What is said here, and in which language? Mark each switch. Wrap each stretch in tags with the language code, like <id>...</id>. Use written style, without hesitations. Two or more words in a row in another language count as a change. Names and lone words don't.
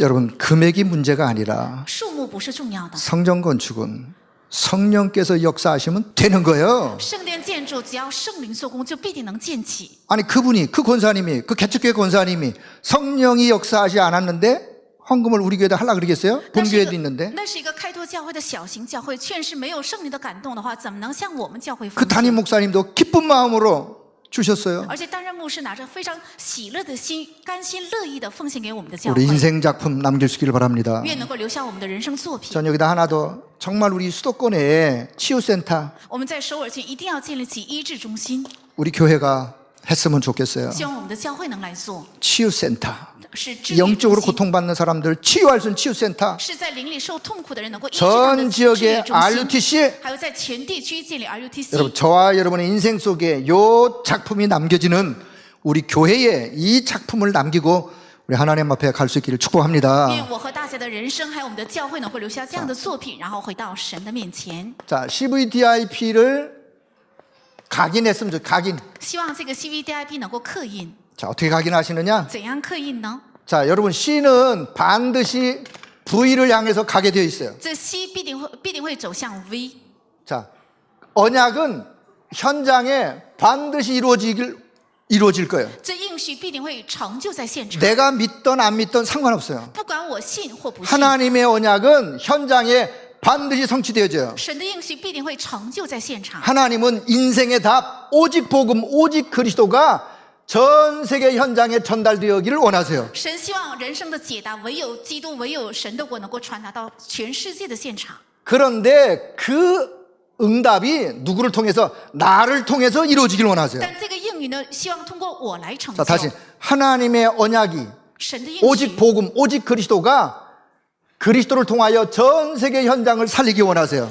<ko>여러분 금액이 문제가 아니라</ko> <zh>数目不是重要的。</zh> <ko>성전 건축은 성령께서 역사하시면 되는 거예요.</ko> <zh>圣殿建筑只要圣灵做工，就必定能建起。</zh> <ko>아니 그분이 그 권사님이 그 개척교회 권사님이 성령이 역사하지 않았는데 헌금을 우리 교회에다 하려고 그러겠어요?</ko> <zh>那</zh> <ko>본</ko> <zh>是一</zh> <ko>교회도</ko> <zh>个</zh> <ko>있는데</ko> <zh>那是一个开拓教会的小型教会，劝是没有圣灵的感动的话，怎么能向我们教会</zh> <ko>그</ko> <zh>奉</zh> <ko>담임</ko> <zh>献？</zh> <ko>목사님도 기쁜 마음으로 주셨어요.</ko> <zh>而且担任牧师拿着非常喜乐的心，甘心乐意的奉献给我们的教</zh> <ko>우리</ko> <zh>会，</zh> <ko>인생 작품 남겨주기를 바랍니다.</ko> <zh>愿能够留下我们的人生作品。</zh> <ko>전 여기다 하나 더 정말 우리 수도권에 치유센터</ko> <zh>我们在首尔县一定要建立起医治中心，</zh> <ko>우리 교회가 했으면 좋겠어요.</ko> <zh>希望我们的教会能来做，</zh> <ko>치유센터</ko> <zh>是治愈中</zh> <ko>영적으로</ko> <zh>心，</zh> <ko>고통받는 사람들 치유할 수 있는 치유센터</ko> <zh>是在灵里受痛苦的人能够医治他们</zh> <ko>전</ko> <zh>的治愈</zh> <ko>지역에</ko> <zh>中心， RUTC 还有在全地区建立 RUTC。</zh> <ko>여러분 저와 여러분의 인생 속에 요 작품이 남겨지는 우리 교회에 이 작품을 남기고 우리 하나님 앞에 갈 수 있기를 축복합니다.</ko> <zh>愿我和大家的人生，还有我们的教会，能够留下这样的作品，然后回到神的面前。</zh> <ko>자, CVDIP를 각인했으면 좋겠어요. 각인.</ko> <zh>希望这个 CVDIP 能够刻印，</zh> <ko>자, 어떻게 각인하시느냐?</ko> <zh>怎样刻印呢？</zh> <ko>자, 여러분 C는 반드시 V를 향해서 가게 되어 있어요.</ko> <zh>这 C 必定会走向 V。</zh> <ko>자, 언약은 현장에 반드시 이루어질 거예요.</ko> <zh>这应许必定会成就在现场，</zh> <ko>내가 믿던 안 믿던 상관없어요.</ko> <zh>不管我信或不信，</zh> <ko>하나님의 언약은 현장에 반드시 성취되어져요.</ko> <zh>神的应许必定会成就在现场。</zh> <ko>하나님은 인생의 답, 오직 복음, 오직 그리스도가 전 세계 현장에 전달되기를 원하세요.</ko> <zh>神希望人生的解答唯有基督，唯有神的国能够传达到全世界的现场。</zh> <ko>그런데 그 응답이 누구를 통해서 나를 통해서 이루어지길 원하세요.</ko> <zh>但这个应允呢，希望通过我来成</zh> <ko>자,</ko> <zh>就。</zh> <ko>다시 하나님의 언약이</ko> <zh>神的应</zh> <ko>오직</ko> <zh>许</zh> <ko>복음, 오직 그리스도가 그리스도를 통하여 전 세계 현장을 살리기 원하세요.</ko>